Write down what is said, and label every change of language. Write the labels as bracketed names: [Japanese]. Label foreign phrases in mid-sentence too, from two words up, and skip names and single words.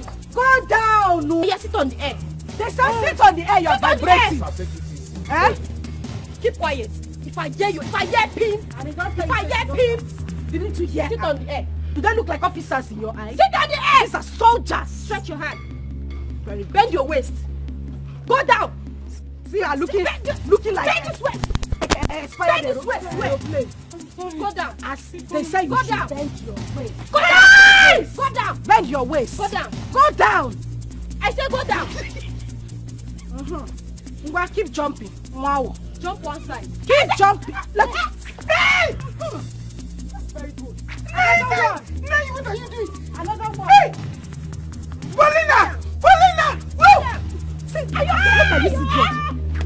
[English] Go down. Oh yeah, sit on the air. They say sit on the air, you're vibrating. Eh? Keep quiet. If I hear you, if I hear pin, if I hear pin, you need to hear. Sit on the air. Do they look like officers in your eyes? Sit on the air. These are soldiers. Stretch your hand. Bend your waist. Go down. See, I'm looking like bend this waist. Bend this waist. Go down. As they say, you should bend your waist. Go down. Go down. Bend your waist. Go down. Go down. I say go down. Ngwa, keep jumping. Wow. Jump one side. Keep jumping. Let me. Hey! That's very good. Another one. Now what are you doing? Another one. Hey! Paulina! Paulina! Woo! See, are you okay? Look at this idiot.